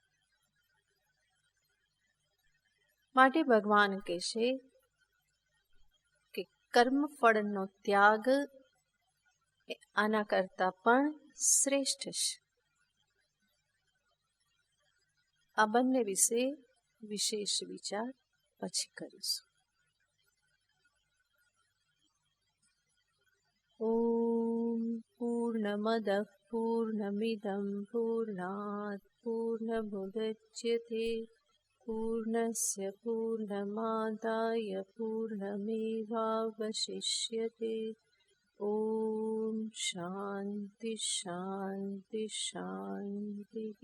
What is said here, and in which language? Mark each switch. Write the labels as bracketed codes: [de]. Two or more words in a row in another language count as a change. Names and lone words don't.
[gu] માટે ભગવાન કહેશે કે કર્મફળનો ત્યાગ એ આના કરતા પણ શ્રેષ્ઠ છે. આ બંને વિશે વિશેષ વિચાર પછી કરીશું. [sa] ઓમ પૂર્ણમદ પૂર્ણમિદં પૂર્ણાત પૂર્ણમુદચ્યતે પૂર્ણસ્ય પૂર્ણમાદાય પૂર્ણમેવાવશિષ્યતે. ॐ शान्ति शान्ति शान्तिः।